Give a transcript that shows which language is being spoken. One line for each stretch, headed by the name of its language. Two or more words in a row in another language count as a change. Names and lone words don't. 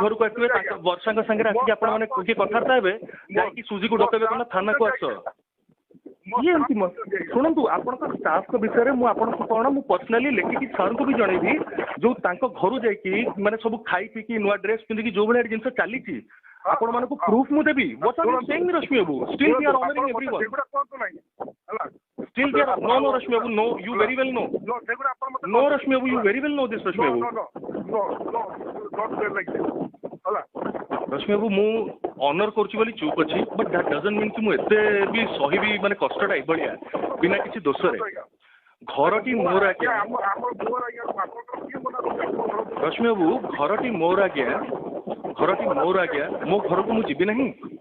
Odia: ଘରକୁ ଆସିବେ ତାଙ୍କ ବର୍ଷାଙ୍କ ସାଙ୍ଗରେ ଆସିକି ଆପଣ ମାନେ କିଏ କଥାବାର୍ତ୍ତା ହେବେ ଯାଇକି ସୁଜିକୁ ଡକେଇବେ କଣ ଥାନାକୁ ଆସ ଇଏ ଏମିତି ଶୁଣନ୍ତୁ ଆପଣଙ୍କ ଷ୍ଟାଫଙ୍କ ବିଷୟରେ ମୁଁ ଆପଣଙ୍କୁ କଣ ମୁଁ ପର୍ସନାଲି ଲେଖିକି ସାର୍ଙ୍କୁ ବି ଜଣେଇବି ଯୋଉ ତାଙ୍କ ଘରୁ ଯାଇକି ମାନେ ସବୁ ଖାଇ ପିଇକି ନୂଆ ଡ୍ରେସ୍ ପିନ୍ଧିକି ଯୋଉ ଭଳିଆ ଜିନିଷ ଚାଲିଛି ଆପଣ ମାନଙ୍କୁ ପ୍ରୁଫ୍ ମୁଁ ଦେବି
English: what are you saying
Odia: ରଶ୍ମି ବାବୁ
English: still we are honoring everyone still we are no
Odia: ରଶ୍ମି ବାବୁ
English: no you very well know no
Odia: ରଶ୍ମି ବାବୁ
English: you very well know this
Odia: ରଶ୍ମି ବାବୁ ରଶ୍ମି ବାବୁ ମୁଁ ଅନର କରୁଛି ବୋଲି ଚୁପ୍ ଅଛି
English: but that doesn't mean
Odia: କି ମୁଁ ଏତେ ବି ସହିବି ମାନେ କଷ୍ଟଟା ଏଭଳିଆ ବିନା କିଛି ଦୋଷରେ ଘରଟି ମୋର ଆଜ୍ଞା ରଶ୍ମି ବାବୁ ଘରଟି ମୋର ଆଜ୍ଞା ମୋ ଘରକୁ ମୁଁ ଯିବି ନାହିଁ